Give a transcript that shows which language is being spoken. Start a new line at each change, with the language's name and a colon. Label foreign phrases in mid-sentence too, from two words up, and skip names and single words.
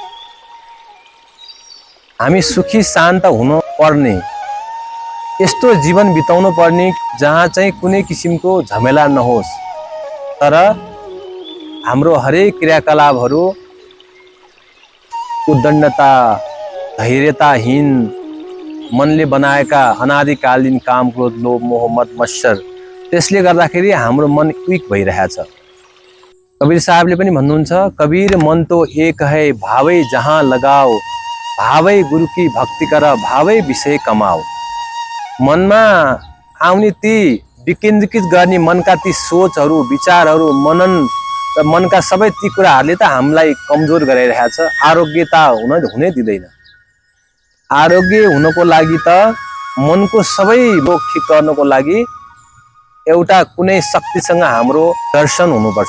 Nepali: हामी सुखी शान्त हुनु पर्ने, यस्तो जीवन बिताउनु पर्ने जहाँ चाहिँ कुनै किसिमको झमेला नहोस्, तर हाम्रो हरेक क्रियाकलापहरू उद्दण्डता धैर्यताहीन मनले बनाएका अनादिकालीन काम क्रोध लोभ मोह मद मत्सर, त्यसले गर्दाखेरि हाम्रो मन विक भइरहेछ। कबीर साहबले पनि भन्नुहुन्छ,
Hindi: कबीर मन तो एक है भावै जहाँ लगाओ भावै गुरु की भक्ति कर, भावै विषय कमाओ।
Nepali: मनमा आउने ती विकेन्द्रीकृत गर्ने मनका ती सोचहरू, विचारहरू, मनन र मनका सबै ती कुराहरूले त हामीलाई कमजोर गराइरहेको छ। आरोग्यता हुनै दिँदैन। आरोग्य हुनको लागि त मनको सबै रोग ठिक गर्नको लागि एउटा कुनै शक्तिसँग हाम्रो दर्शन हुनुपर्छ।